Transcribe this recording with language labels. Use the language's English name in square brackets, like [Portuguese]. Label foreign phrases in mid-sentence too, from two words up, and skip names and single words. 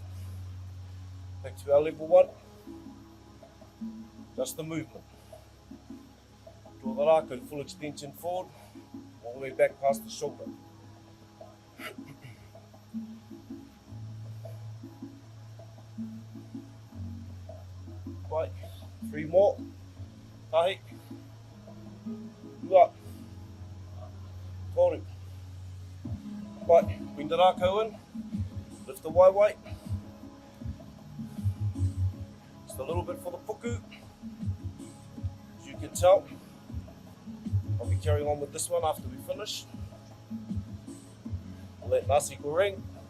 [English] Back to our level 1. Just the movement. Draw the rākau, full extension forward, all the way back past the shoulder. Right, 3 more. [Māori] Tahi. Ua. Toru. [English] Right, bring the rākau in, lift the waiwai. Just a little bit for the puku. As you can tell, I'll be carrying on with this one after we finish. We'll let nasi goreng.